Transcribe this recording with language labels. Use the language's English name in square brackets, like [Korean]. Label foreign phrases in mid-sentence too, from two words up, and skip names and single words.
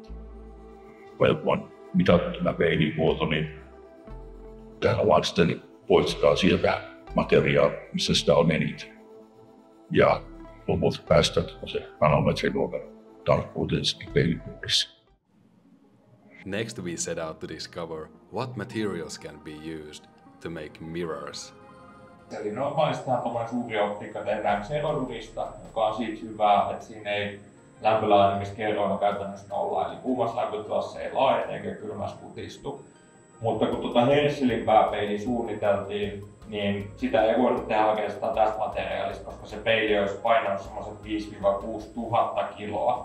[Finnish] Kun on mitattu tämä peilin muoto, niin täällä vaan sitten poistetaan sieltä materiaalia, missä sitä on eniten. Ja lopulta päästään se nanometriluokan tarkkuuteen peilin muodossa. [English] Next we set out to discover what materials can be used to make mirrors. [Finnish] Eli normaalistihan tuommoinen suuri optiikka tehdään xenodurista, joka on siitä hyvä, että siinä ei lämpölaajenemiskerroin käytännössä nolla, eli kuumassa lämpötilassa ei laajene eikä kylmässä kutistu. Mutta kun tuota Herschelin pääpeili suunniteltiin, niin sitä ei voinut tehdä oikeastaan tästä materiaalista, koska se peili olisi painanut semmoiset 5-6 tuhatta kiloa.